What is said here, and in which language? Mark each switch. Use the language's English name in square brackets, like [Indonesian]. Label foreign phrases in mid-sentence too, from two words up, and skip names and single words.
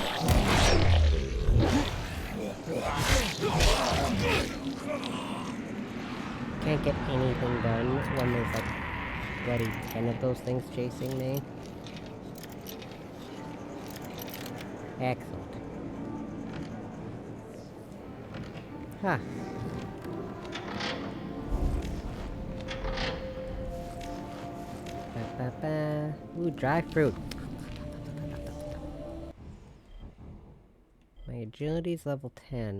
[English] Can't get anything done when there's like bloody 10 of those things chasing me. Excellent. Huh. Ba-ba-ba. Ooh, dry fruit. My agility's level 10.